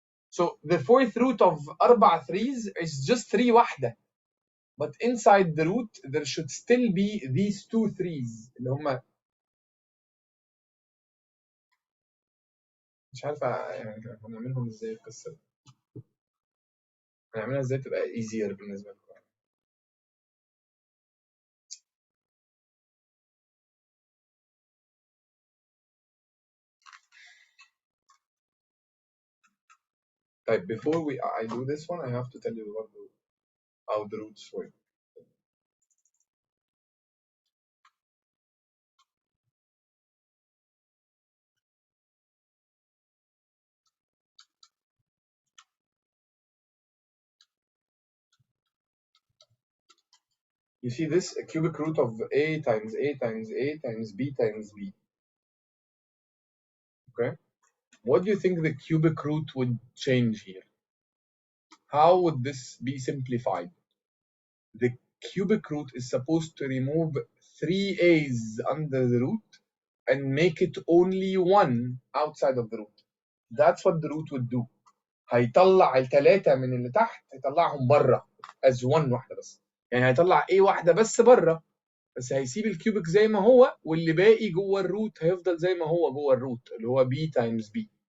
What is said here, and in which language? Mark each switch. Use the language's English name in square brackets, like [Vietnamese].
[English] So the 4th root of 4 3s is just 3 واحدة. But inside the root there should still be these 2 3s [Arabic] اللي هما مش عارف يعني هنعملهم ازاي القصة دي. هنعملها ازاي تبقى [English] easier [Arabic] بالنسبة لكم. [English] Right, before I do this one, I have to tell you how the roots work. You see this, a cubic root of a times a times a times b times b. Okay? What do you think the cubic root would change here? How would this be simplified? The cubic root is supposed to remove 3 a's under the root and make it only 1 outside of the root. That's what the root would do. [Arabic] هيطلع ال3 من اللي تحت هيطلعهم بره. as 1 واحده بس، يعني هيطلع A واحده بس بره، بس هيسيب الكيوبيك زي ما هو، واللي باقي جوه الروت هيفضل زي ما هو جوه الروت اللي هو [English] B times B.